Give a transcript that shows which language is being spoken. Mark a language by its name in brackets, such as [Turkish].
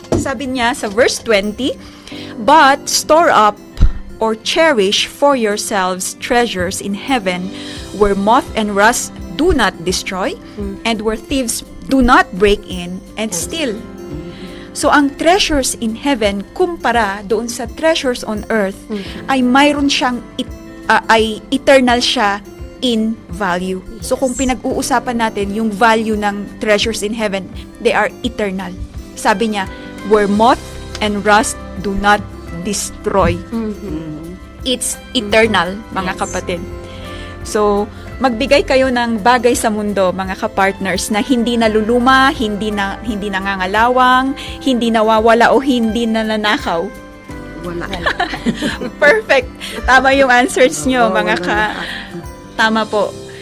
[Filipino] Sabi niya sa verse 20, [English] but store up or cherish for yourselves treasures in heaven where moth and rust do not destroy and where thieves do not break in and steal. [Filipino] So, ang [English] treasures in heaven, [Filipino] kumpara doon sa [English] treasures on earth, [Filipino] ay mayroon siyang, ay eternal siya in value. [English] So, [Filipino] kung pinag-uusapan natin yung value ng [English] treasures in heaven, they are eternal. [Filipino] Sabi niya, [English] where moth and rust do not destroy. It's eternal, [Filipino] mga kapatid. So, magbigay kayo ng bagay sa mundo, mga kapartners, na hindi naluluma, hindi nangangalawang, hindi nawawala o hindi nananakaw. Wala. Perfect. Tama yung answers nyo, mga Tama po.